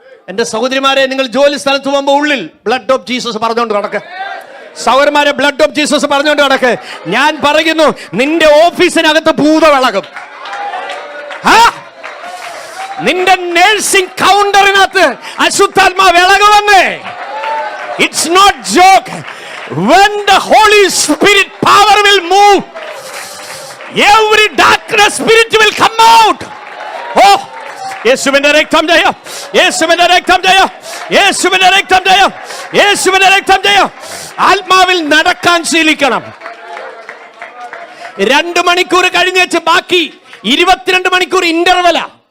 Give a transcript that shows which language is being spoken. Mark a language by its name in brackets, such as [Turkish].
[Malayalam] എന്റെ സഹോദരിമാരെ, നിങ്ങൾ ജോലി സ്ഥലത്ത് പോകുമ്പോ ഉള്ളിൽ [English] blood of Jesus [Malayalam] പറഞ്ഞുകൊണ്ട് നടക്കുക. സഹോദരന്മാരെ, [English] blood of Jesus [Malayalam] പറഞ്ഞുകൊണ്ട് നടക്കുക. ഞാൻ പറയുന്നു, നിന്റെ ഓഫീസിനകത്ത് ഭൂതവിളകും. നിന്റെ nursing കൗണ്ടറിനകത്ത് അശുദ്ധാത്മാവ് ഇളകുമെന്ന്. [English] It's not joke. When the Holy Spirit power will move, every darkness spirit will come out. [Malayalam] Oh, യേശുവിന്റെ രക്തം ജയം, യേശുവിന്റെ രക്തം ജയം, യേശുവിന്റെ രക്തം ജയം, യേശുവിന്റെ രക്തം ജയം. ആത്മാവിൽ നടക്കാൻ ശീലിക്കണം. 2 മണിക്കൂർ കഴിഞ്ഞ് വെച്ച് ബാക്കി 22 മണിക്കൂർ ഇന്റർവെലാ.